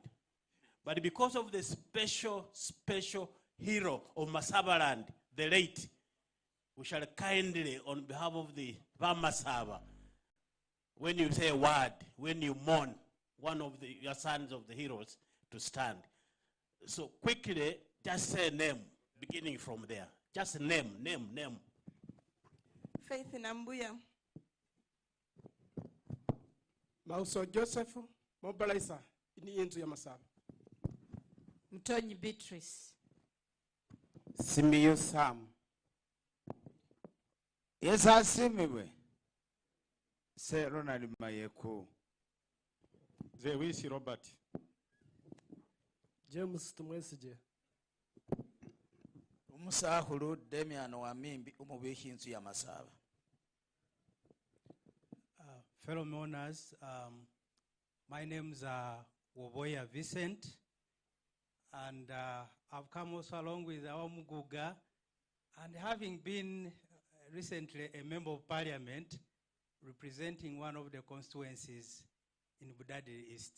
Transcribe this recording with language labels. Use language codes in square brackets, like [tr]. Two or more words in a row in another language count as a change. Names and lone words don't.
[en] But because of the special hero of Masabaland, the late, we shall kindly, on behalf of the Vamasava, when you say a word, when you mourn one of your sons of the heroes, to stand. So quickly, just say name, beginning from there. Just name. Faith Nambuya. [myx] Mauso Joseph, Mobalaisa, ini yenzu ya Masaba. [en] Mtonyi Beatrice. Simiyu Sam. Yes, asimiwe. Se Ronald Mayeku. Zewisi Robert. James Tumwesije. [myx] Umusahulu Demian Wamimbi umubiki inzu ya Masaba. [en] Fellow mourners, my name's Woboya Vincent, and I've come also along with our Muguga, and having been recently a member of parliament representing one of the constituencies in Budadi East.